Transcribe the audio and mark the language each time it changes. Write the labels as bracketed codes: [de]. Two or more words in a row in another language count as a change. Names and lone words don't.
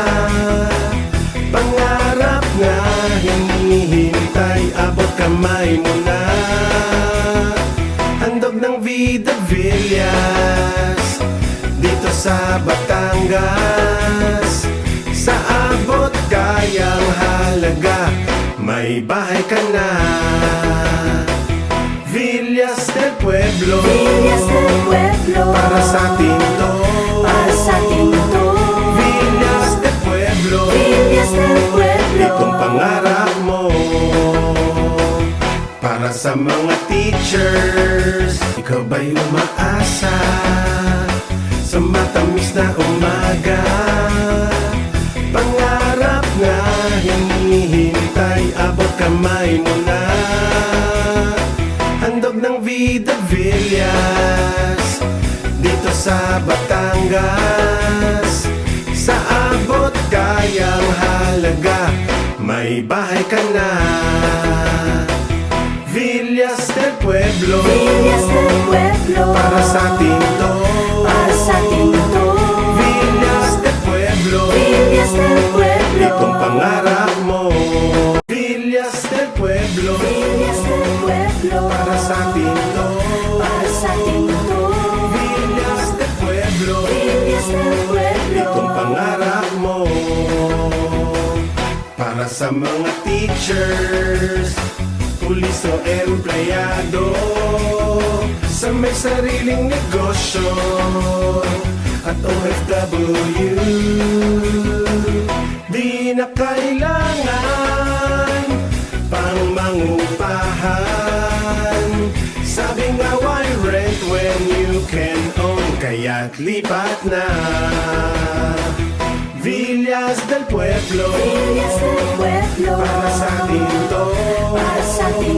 [tl] Pangarap na hinihintay, abot kamay mo na. Handog ng Vida Villas dito sa Batangas. Sa abot kayang halaga, may bahay ka na. Villas del Pueblo, Villas del Pueblo, para sa atin to, para sa atin to. Villas del Pueblo, Villas del Pueblo, itong pangarap mo. Para sa mga teachers, ikaw ba'y umaasa sa matamis na umaga? Pangarap na hinihintay, abot kamay mo na. Handog ng Vida Villas dito sa Batangas. Sa abot kayang halaga, may bahay ka na. Villas del Pueblo, Villas del Pueblo, para sa atin to, para sa atin to. Villas del Pueblo, Villas del Pueblo, itong pangarap mo. Villas del Pueblo, Villas del Pueblo, para sa atin to, para sa atin to. Villas del Pueblo, Villas del Pueblo, itong pangarap mo. Para sa mga teachers, pulis o empleyado, sa may sariling negosyo at OFW, di na kailangan pang mangupahan. Sabi nga, [en] why rent when you can own? [tl] Kaya't lipat na. Villas del Pueblo, Villas del Pueblo, para sa atin to, para sa